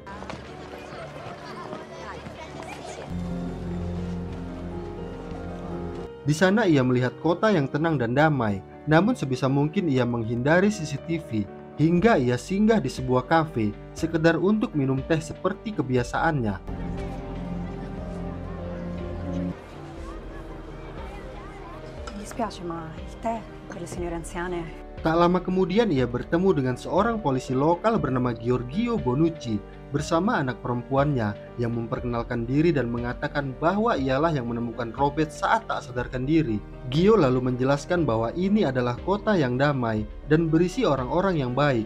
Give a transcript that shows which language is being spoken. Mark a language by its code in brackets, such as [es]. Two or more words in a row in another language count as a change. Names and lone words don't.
[id] Di sana ia melihat kota yang tenang dan damai, namun sebisa mungkin ia menghindari CCTV hingga ia singgah di sebuah kafe sekedar untuk minum teh seperti kebiasaannya. [it] Mi spiace, ma il tè per le signore anziane. [id] Tak lama kemudian ia bertemu dengan seorang polisi lokal bernama Giorgio Bonucci bersama anak perempuannya yang memperkenalkan diri dan mengatakan bahwa ialah yang menemukan Robert saat tak sadarkan diri. Gio lalu menjelaskan bahwa ini adalah kota yang damai dan berisi orang-orang yang baik.